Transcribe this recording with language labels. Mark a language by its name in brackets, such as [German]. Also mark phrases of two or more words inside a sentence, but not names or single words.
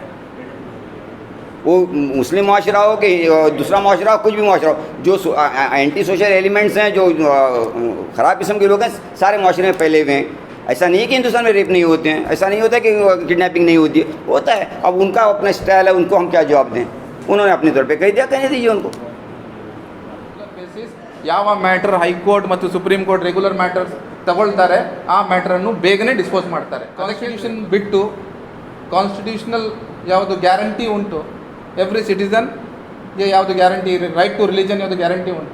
[Urdu] وہ مسلم معاشرہ ہو کہ دوسرا معاشرہ ہو، کچھ بھی معاشرہ ہو، جو [English] anti social elements [Urdu] ہیں، جو خراب قسم کے لوگ ہیں، سارے معاشرے میں پھیلے ہوئے ہیں. ایسا نہیں ہے کہ ہندوستان میں ریپ نہیں ہوتے ہیں، ایسا نہیں ہوتا کہ کڈنیپنگ نہیں ہوتی ہے، ہوتا ہے. اب ان کا اپنا اسٹائل ہے، ان کو ہم کیا جواب دیں؟ انہوں نے اپنے طور پہ کہہ دیا، کہنے دیجیے ان کو. [Kannada] ಯಾವ ಮ್ಯಾಟರ್ ಹೈಕೋರ್ಟ್ ಮತ್ತು [English] Supreme Court regular matter [Kannada] ತಗೊಳ್ತಾರೆ ಆ ಮ್ಯಾಟರನ್ನು ಬೇಗನೆ ಡಿಸ್ಪೋಸ್ ಮಾಡ್ತಾರೆ. ಕಾನ್ಸ್ಟಿಟ್ಯೂಷನ್ ಬಿಟ್ಟು ಕಾನ್ಸ್ಟಿಟ್ಯೂಷನಲ್ ಯಾವುದು ಗ್ಯಾರಂಟಿ ಉಂಟು [English] every citizen [Kannada] ಯಾವುದು [English] guarantee right to religion [Kannada] ಯಾವುದು ಗ್ಯಾರಂಟಿ ಉಂಟು.